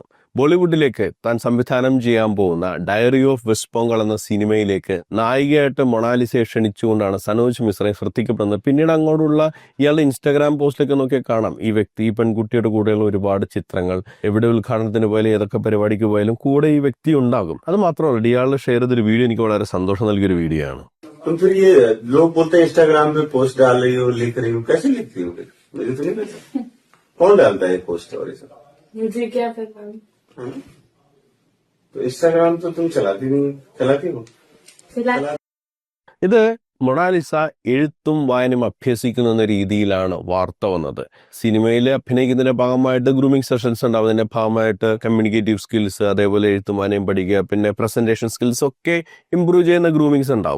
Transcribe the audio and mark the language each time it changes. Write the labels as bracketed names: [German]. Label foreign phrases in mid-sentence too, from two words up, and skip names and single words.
[Malayalam] ബോളിവുഡിലേക്ക് താൻ സംവിധാനം ചെയ്യാൻ പോകുന്ന ഡയറി ഓഫ് വെസ്റ്റ് ബംഗാൾ എന്ന സിനിമയിലേക്ക് നായികയായിട്ട് മൊണാലിസയെ ക്ഷണിച്ചുകൊണ്ടാണ് സനോജ് മിശ്രയെ ശ്രദ്ധിക്കപ്പെടുന്നത്. പിന്നീട് അങ്ങോട്ടുള്ള ഇയാളുടെ ഇൻസ്റ്റാഗ്രാം പോസ്റ്റിലൊക്കെ നോക്കിയാൽ കാണാം ഈ വ്യക്തി, ഈ പെൺകുട്ടിയുടെ കൂടെയുള്ള ഒരുപാട് ചിത്രങ്ങൾ. എവിടെ ഉദ്ഘാടനത്തിന് പോയാലും ഏതൊക്കെ പരിപാടിക്ക് പോയാലും കൂടെ ഈ വ്യക്തി ഉണ്ടാകും. അത് മാത്രമല്ല, ഇയാൾ ഷെയർ ചെയ്തൊരു വീഡിയോ എനിക്ക് വളരെ സന്തോഷം നൽകിയൊരു വീഡിയോ ആണ്. [Hindi] तुम फिर ये लोग बोलते हैं इंस्टाग्राम पे पोस्ट डाल रही हो, लिख रही हो, कैसे लिखती हो? मुझे तो नहीं पता कौन डालता है पोस्ट और ये सब। मुझे क्या पता। तो इंस्टाग्राम तो तुम चलाती नहीं, चलाती हो? [Malayalam] ഇത് മൊണാലിസ എഴുത്തും വായനയും അഭ്യസിക്കുന്ന എന്ന രീതിയിലാണ് വാർത്ത വന്നത്. സിനിമയിൽ അഭിനയിക്കുന്നതിന്റെ ഭാഗമായിട്ട് [English] grooming sessions [Malayalam] ഉണ്ടാവും. അതിന്റെ ഭാഗമായിട്ട് [English] communicative skills, [Malayalam] അതേപോലെ എഴുത്തും വായനയും പഠിക്കുക, പിന്നെ [English] presentation skills [Malayalam] ഒക്കെ ഇംപ്രൂവ് ചെയ്യുന്ന ഗ്രൂമിങ്സ് ഉണ്ടാവും.